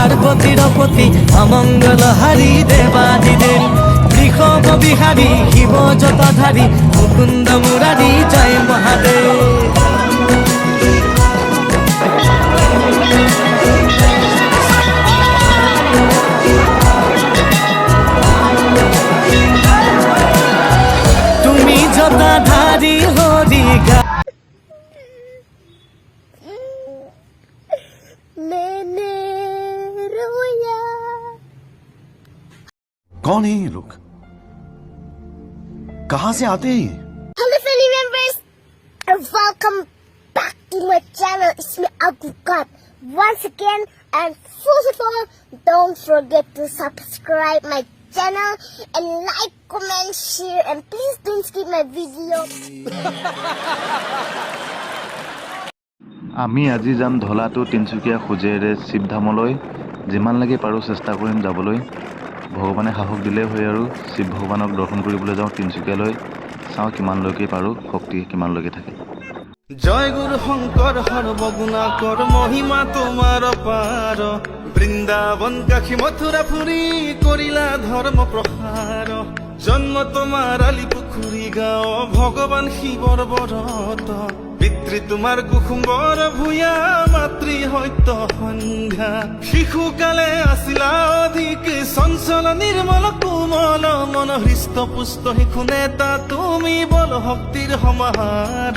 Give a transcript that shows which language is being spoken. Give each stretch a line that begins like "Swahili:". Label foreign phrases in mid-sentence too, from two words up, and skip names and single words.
Bangla: চিরপতি অমঙ্গলহারি দেবাদিদেব বৃষভ বিহারী শিব জটাধারী মুকুন্দ মুরারি জয় মহাদেব। তুমি জটাধারী হরি গা
Hindi: कौन है ये लोग? कहां से आते हैं ये?
English: Hello family members and welcome back to my channel. It's me Agukat once again, and first of all, don't forget to subscribe my channel and like, comment, share, and please don't skip my video.
Assamese: আমি আজি যাম ধলাটো তিনচুকীয়া খুজেৰে শিৱধামলৈ। যিমান লাগে পাৰো চেষ্টা কৰিম যাবলৈ। ভগৱানে সাহস দিলে হয় আৰু শিৱ ভগৱানক দৰ্শন কৰিবলৈ যাওঁ তিনচুকীয়ালৈ। চাওঁ কিমানলৈকে পাৰো, শক্তি কিমানলৈকে থাকে। জয় গুরু শঙ্কর সর্বগুণাকর মহিমা তোমার পার। বৃন্দাবন কাশী মথুরা পুরী করিলা ধর্ম প্রসার। জন্ম তোমার আলি পুখুরী গাঁও ভগবান শিৱৰ বৰত। পিতৃ তোমাৰ কুসুম্বৰ ভূঞা মাতৃ সত্য সন্ধ্যা। শিশুকালে আছিলা অধিক চঞ্চল নিৰ্মল কোমল মন হৃষ্ট পুষ্ট শিশু নেতা তুমি বল শক্তিৰ সমাহাৰ।